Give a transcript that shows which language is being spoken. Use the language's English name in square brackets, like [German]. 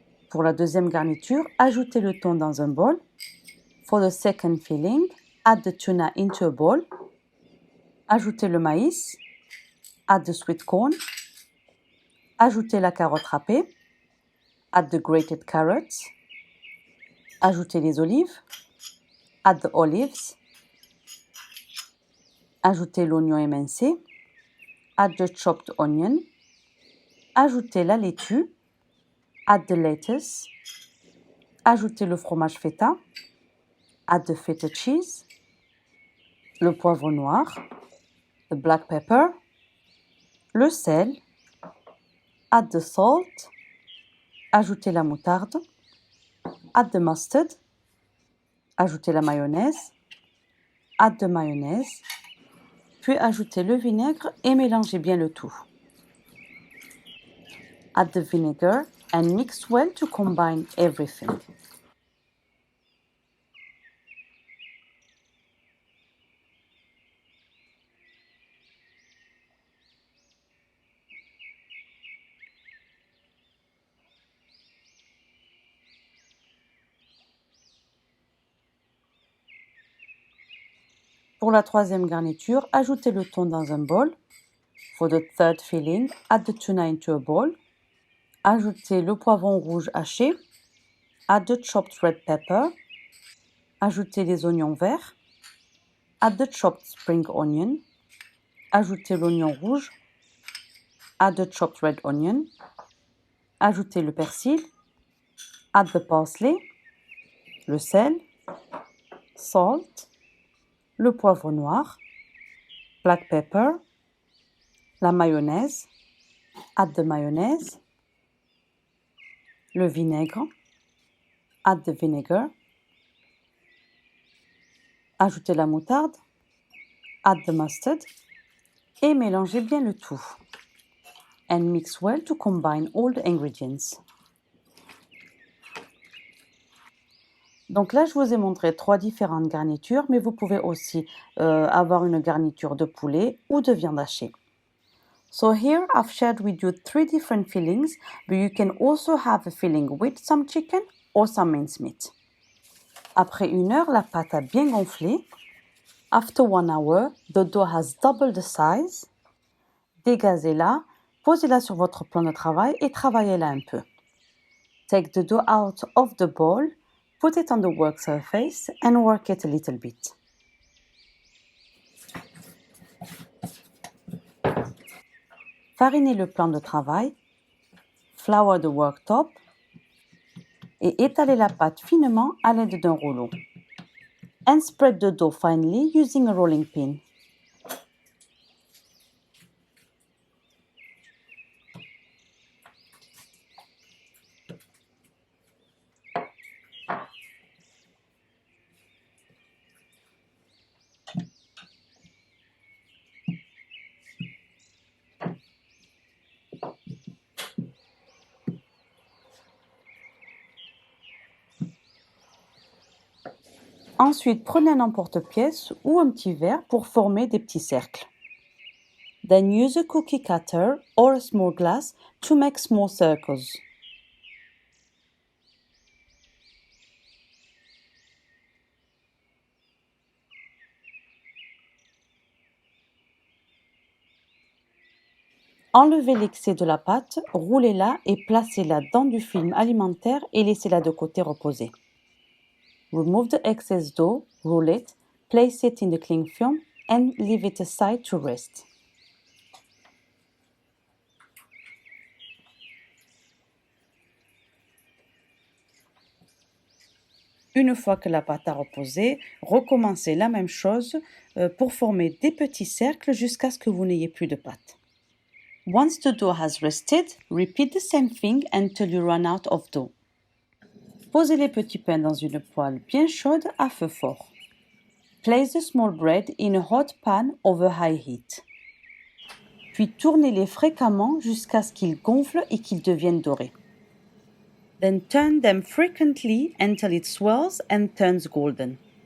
[French] Pour la deuxième garniture, ajoutez le thon dans un bol. [English] For the second filling, add the tuna into a bowl. [French] Ajoutez le maïs. [English] Add the sweet corn. [French] Ajoutez la carotte râpée. [English] Add the grated carrots. [French] Ajoutez les olives. [English] Add the olives. [French] Ajoutez l'oignon émincé. [English] Add the chopped onion. [French] Ajoutez la laitue. [English] Add the lettuce. [French] Ajoutez le fromage feta. [English] Add the feta cheese. [French] Le poivre noir. [English] The black pepper. [French] Le sel. [English] Add the salt. [French] Ajoutez la moutarde. [English] Add the mustard. [French] Ajoutez la mayonnaise. [English] Add the mayonnaise. [French] Puis ajoutez le vinaigre et mélangez bien le tout. [English] Add the vinegar and mix well to combine everything. [French] Pour la troisième garniture, ajoutez le thon dans un bol. [English] For the third filling, add the tuna into a bowl. [French] Ajoutez le poivron rouge haché. [English] Add the chopped red pepper. [French] Ajoutez les oignons verts. [English] Add the chopped spring onion. [French] Ajoutez l'oignon rouge. [English] Add the chopped red onion. [French] Ajoutez le persil. [English] Add the parsley. [French] Le sel. [English] Salt. [French] Le poivre noir. [English] Black pepper. [French] La mayonnaise. [English] Add the mayonnaise. [French] Le vinaigre. [English] Add the vinegar. [French] Ajoutez la moutarde. [English] Add the mustard. [French] Et mélangez bien le tout. [English] And mix well to combine all the ingredients. [French] Donc là, je vous ai montré 3 différentes garnitures, mais vous pouvez aussi avoir une garniture de poulet ou de viande hachée. [English] So here I've shared with you 3 different fillings, but you can also have a filling with some chicken or some mincemeat. [French] Après 1 heure, la pâte a bien gonflé. [English] After 1 hour, the dough has doubled the size. [French] Dégazez-la, posez-la sur votre plan de travail et travaillez-la un peu. [English] Take the dough out of the bowl, put it on the work surface and work it a little bit. [French] Farinez le plan de travail, [English] flour the worktop [French] et étalez la pâte finement à l'aide d'un rouleau. [English] And spread the dough finely using a rolling pin. [French] Ensuite, prenez un emporte-pièce ou un petit verre pour former des petits cercles. [English] Then use a cookie cutter or a small glass to make small circles. [French] Enlevez l'excès de la pâte, roulez-la et placez-la dans du film alimentaire et laissez-la de côté reposer. [English] Remove the excess dough, roll it, place it in the cling film and leave it aside to rest. [French] Une fois que la pâte a reposé, recommencez la même chose pour former des petits cercles jusqu'à ce que vous n'ayez plus de pâte. [English] Once the dough has rested, repeat the same thing until you run out of dough. [French] Posez les petits pains dans une poêle bien chaude à feu fort. [English] Place the small bread in a hot pan over high heat. [French] Puis tournez-les fréquemment jusqu'à ce qu'ils gonflent et qu'ils deviennent dorés. [English] Then turn them frequently until it swells and turns golden.